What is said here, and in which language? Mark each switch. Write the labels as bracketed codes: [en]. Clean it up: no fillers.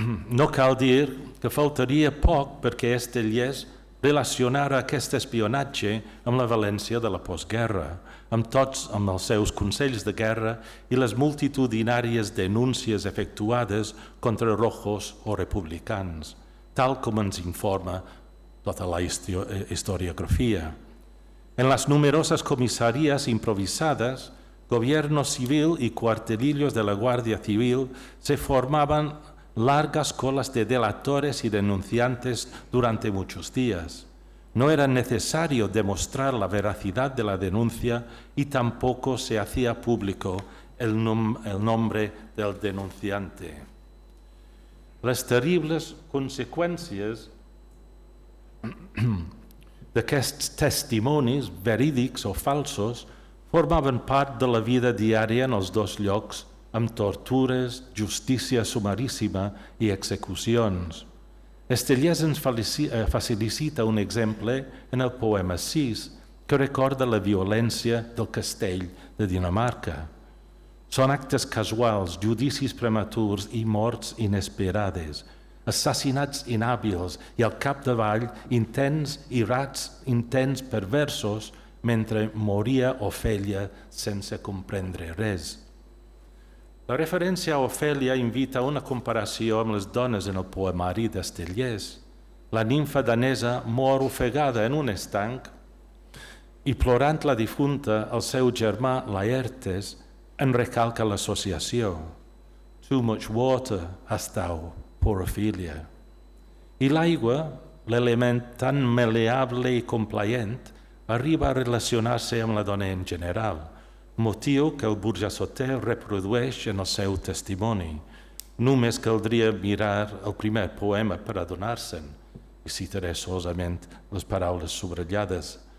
[ca] No cal dir que faltaria poc perquè Estellés relacionara aquest espionatge amb la València de la postguerra, amb els seus consells de guerra i les multitudinàries denúncies efectuades contra rojos o republicans, tal com ens informa tota la historiografia. [es] En las numerosas comisarías improvisadas, gobierno civil y cuartelillos de la Guardia Civil se formaban largas colas de delatores y denunciantes durante muchos días. No era necesario demostrar la veracidad de la denuncia y tampoco se hacía público el nombre del denunciante. [ca] Les terribles conseqüències d'aquests testimonis verídics o falsos formaven part de la vida diària en els dos llocs, amb tortures, justícia sumaríssima i execucions. Estellés ens facilita un exemple en el poema 6, que recorda la violència del castell de Dinamarca. Són actes casuals, judicis prematurs i morts inesperades, assassinats inhàbils i al capdavall intents perversos mentre moria Ofèlia sense comprendre res. La referència a Ofèlia invita a una comparació amb les dones en el poemari d'Estellés. La nimfa danesa mor ofegada en un estanc i plorant la difunta, el seu germà Laertes en recalca l'associació. [en] Too much water hast thou, poor Ophelia. [ca] I l'aigua, l'element tan maleable i complaent, arriba a relacionar-se amb la dona en general, motiu que el Burjassotè reprodueix en el seu testimoni. Només caldria mirar el primer poema per adonar-se'n, i citaré solament les paraules subratllades.